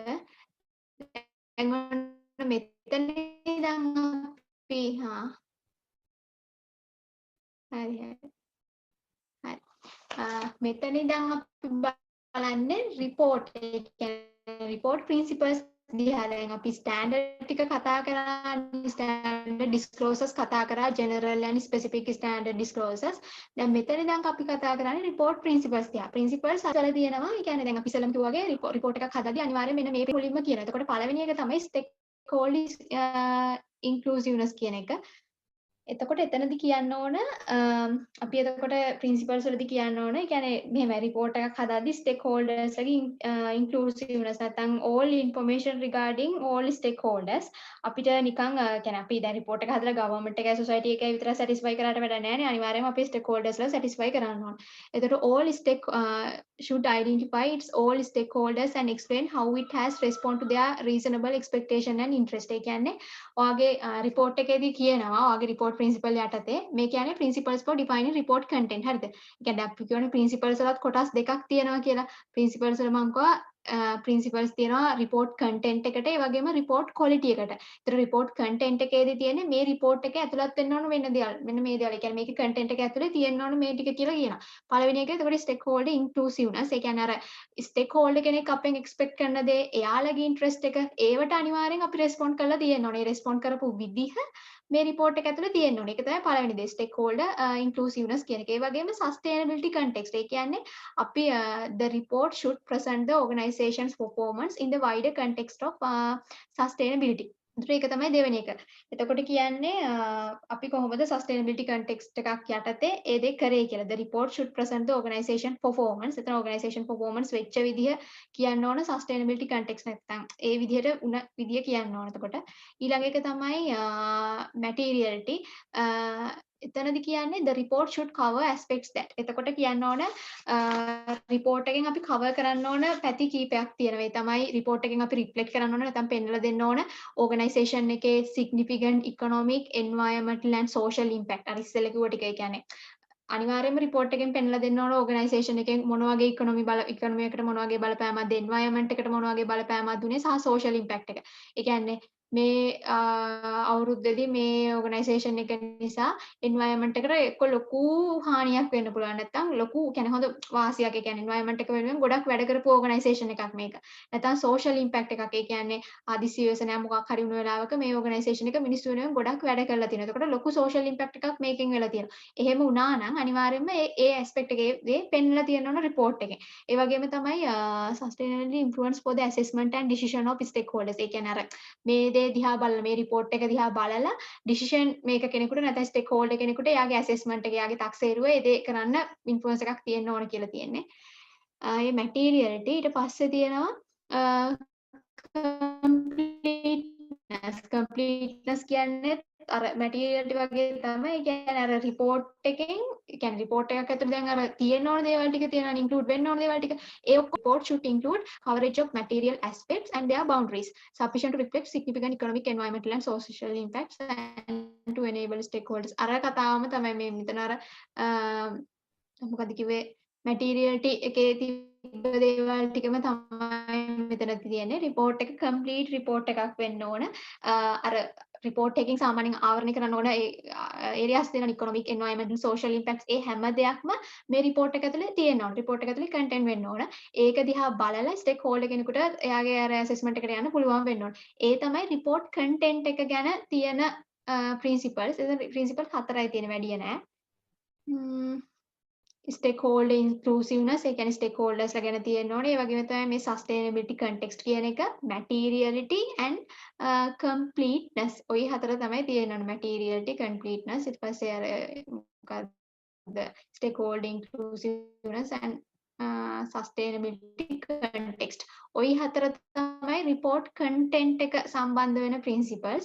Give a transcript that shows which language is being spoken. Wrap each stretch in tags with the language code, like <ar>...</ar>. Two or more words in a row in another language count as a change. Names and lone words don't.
<si>දැන් ඔන්න මෙතන ඉඳන් අපි හරි හරි. මෙතන ඉඳන් අපි බලන්නේ report ඒ කියන්නේ</si> <en>report principles</en> <si>දිහා. දැන් අපි standard ටික කතා කරා,</si> <en>standard disclosures</en> <si>කතා කරා,</si> <en>general and specific standard disclosures.</en> <si>දැන් මෙතන ඉඳන් අපි කතා කරන්නේ</si> <en>report principles</en> <si>දිහා. principles අතල තියෙනවා. ඒ කියන්නේ දැන් අපි ඉස්සෙල්ලාම කිව්වා වගේ report එකක් හදද්දී අනිවාර්යයෙන් මෙන්න මේ මුලින්ම කියනවා. එතකොට පළවෙනි එක තමයි</si> <en>stakeholder inclusiveness</en> <si>කියන එක. එතකොට එතනදි කියන්න ඕන අපි එතකොට ප්‍රින්සිපල්ස් වලදී කියන්න ඕන. ඒ කියන්නේ මෙහෙම report එකක් හදද්දි stakeholders ලගේ inclusiveness නැත්නම්</si> <en>all information regarding all stakeholders</en> <si>අපිට නිකන් කියන්නේ අපි දැන් report එක හදලා government එකයි society එකයි විතර satisfy කරාට වැඩක් නැහැ නේ. අනිවාර්යයෙන්ම අපි stakeholders ලා satisfy කරන්න ඕන.</si> <en>එතකොට all should identify its all stakeholders and explain how it has respond to their reasonable expectation and interest.</en> <si>ඒ කියන්නේ ඔයාගේ report එකේදී කියනවා ඔයාගේ</si> <en>report principle</en> <si>යටතේ මේ කියන්නේ</si> <en>principles for defining report content</en> <si>හරිද? ඒ කියන්නේ අපි කියන්නේ principles වලත් කොටස් දෙකක් තියෙනවා කියලා. principles වල මම කිව්වා principles තියෙනවා</si> <en>report content</en> <si>එකට ඒ වගේම</si> <en>report quality</en> <si>එකට. ඒතර</si> <en>report content</en> <si>එකේදී තියෙන්නේ මේ report එකේ ඇතුළත් වෙන්න ඕන වෙන දේවල්. මෙන්න මේ දේවල්. ඒ කියන්නේ මේකේ content එක ඇතුලේ තියෙන්න ඕන මේ ටික කියලා කියනවා. පළවෙනි එක එතකොට</si> <en>stakeholder inclusiveness.</en> <si>ඒ කියන්නේ අර stakeholder කෙනෙක් අපෙන් expect කරන දේ එයාලගේ interest එක ඒවට අනිවාර්යෙන් අපි respond කරලා තියෙන්න ඕනේ. respond කරපු විදිහ මේ report එක ඇතුලේ තියෙන්න ඕනේ. ඒක තමයි පළවෙනි දේ</si> <en>stakeholder inclusiveness</en> <si>කියන එක. ඒ වගේම</si> <en>sustainability context.</en> <si>ඒ කියන්නේ අපි</si> <en>the report should present the organization's performance in the wider context of sustainability.</en> <si>ඒක තමයි දෙවෙනි එක. එතකොට කියන්නේ අපි කොහොමද</si> <en>sustainability context</en> <si>එකක් යටතේ ඒ දේ කරේ කියලා.</si> <en>The report should present the organization performance.</en> <si>එතන</si> <en>organization performance</en> <si>වෙච්ච විදිහ කියන්න ඕන</si> <en>sustainability context</en> <si>නැත්නම් ඒ විදිහට උන විදිය කියන්න ඕන. එතකොට ඊළඟ එක තමයි materiality. එතනදි කියන්නේ</si> <en>the report should cover aspects that.</en> <si>එතකොට කියන්න ඕන report එකෙන් අපි cover කරන්න ඕන පැති කීපයක් තියෙනවා. ඒ තමයි report එකෙන් අපි reflect කරන්න ඕන නැත්නම් පෙන්වලා දෙන්න ඕන organisation එකේ</si> <en>significant economic, environmental and social impact.</en> <si>අර ඉස්සෙල්ලා කිව්ව ටික. ඒ කියන්නේ අනිවාර්යයෙන්ම report එකෙන් පෙන්වලා දෙන්න ඕන organisation එකෙන් මොන වගේ economy එකට මොන වගේ බලපෑමක්ද, environment එකට මොන වගේ බලපෑමක්ද දුන්නේ සහ</si> <en>social impact</en> <si>එක. ඒ කියන්නේ මේ අවුරුද්දේදී මේ organisation එක නිසා environment එකට එක්ක ලොකු හානියක් වෙන්න පුළුවන්. නැත්නම් ලොකු කියන්නේ හොඳ වාසියක්. ඒ කියන්නේ environment එක වෙනුවෙන් ගොඩක් වැඩ කරපු organisation එකක් මේක. නැත්නම්</si> <en>social impact</en> <si>එකක්. ඒ කියන්නේ ආදිසි ව්‍යසනයක් මොකක් හරි වුණ වෙලාවක මේ organisation එක මිනිස්සු වෙනුවෙන් ගොඩක් වැඩ කරලා තියෙනවා. එතකොට ලොකු</si> <en>social impact</en> <si>එකක් මේකෙන් වෙලා තියෙනවා. එහෙම වුණා නම් අනිවාර්යයෙන්ම ඒ aspect එකේ පෙන්වලා තියෙන්න ඕන report එකේ. ඒ වගේම තමයි</si> <en>sustainability influence for the assessment and decision of stakeholders.</en> <si>ඒ කියන්නේ අර මේ දේ දිහා බලලා මේ report එක දිහා බලලා</si> <en>decision maker</en> <si>කෙනෙකුට නැත්නම් stakeholder කෙනෙකුට එයාගේ assessment එක එයාගේ තක්සේරුව ඒ දේ කරන්න influence එකක් තියෙන්න ඕන කියලා තියෙන්නේ. ඒ materiality ඊට පස්සේ තියෙනවා completeness කියන්නේ අර materiality වගේ තමයි. ඒ කියන්නේ අර report එකෙන් ඒ කියන්නේ report එකක් ඇතුළේ දැන් අර තියෙන්න ඕන දේවල් ටික තියෙනවා include වෙන්න ඕන දේවල් ටික.</si> <en>ඒ report should include coverage of material aspects and their boundaries sufficient to reflect significant economic, environmental and social impacts and to enable stakeholders.</en> <si>අර කතාවම තමයි මේ මෙතන අර මොකද කිව්වේ materiality එකේ තිබ්බ දේවල් ටිකම තමයි මෙතන තියෙන්නේ. report එක</si> <en>complete report</en> <si>එකක් වෙන්න ඕන. අර report එකකින් සාමාන්‍යයෙන් ආවරණය කරන්න ඕන ඒ areas තියෙනවා</si> <en>economic, environmental, social impacts</en> <si>ඒ හැම දෙයක්ම මේ report එක ඇතුලේ තියෙන්න ඕන. report එක ඇතුලේ content වෙන්න ඕන. ඒක දිහා බලලා stakeholder කෙනෙකුට එයාගේ අර assessment එකට යන්න පුළුවන් වෙන්න ඕන. ඒ තමයි</si> <en>report content</en> <si>එක ගැන තියෙන principles. එතන principles 4යි තියෙන වැඩිය නෑ.</si> <en>stakeholder inclusiveness</en> <si>ඒ කියන්නේ stakeholders ලා ගැන තියෙන්න ඕනේ. ඒ වගේම තමයි මේ</si> <en>sustainability context</en> <si>කියන එක,</si> <en>materiality and completeness.</en> <si>ඔය හතර තමයි තියෙන්න ඕනේ.</si> <en>materiality, completeness</en> <si>ඊට පස්සේ අර මොකක්ද</si> <en>stakeholder inclusiveness and sustainability context.</en> <si>ඔය හතර තමයි</si> <en>report content</en> <si>එක සම්බන්ධ වෙන principles.</si>